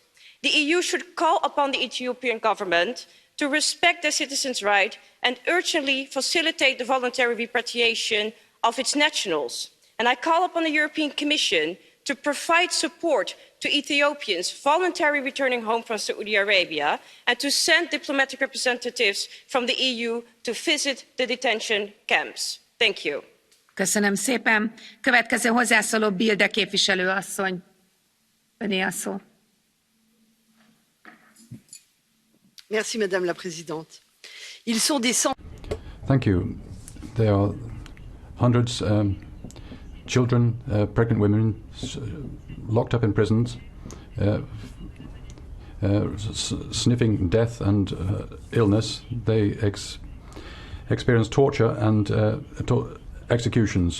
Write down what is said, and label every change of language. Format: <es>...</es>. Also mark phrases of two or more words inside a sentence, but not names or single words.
<en>The EU should call upon the Ethiopian government to respect their citizens' rights and urgently facilitate the voluntary repatriation of its nationals. And I call upon the European Commission to provide support to Ethiopians voluntarily returning home from Saudi Arabia and to send diplomatic representatives from the EU to visit the detention camps. Thank you.</en> <hu>Köszönöm szépen. Következő hozzászóló Bilde képviselő asszony. Öné a szó.</hu> <fr>Merci, Madame la Présidente. Ils sont des</fr> <en>Thank you. There are hundreds, children, pregnant women, locked up in prisons, sniffing death and illness. They experience torture and executions.</en>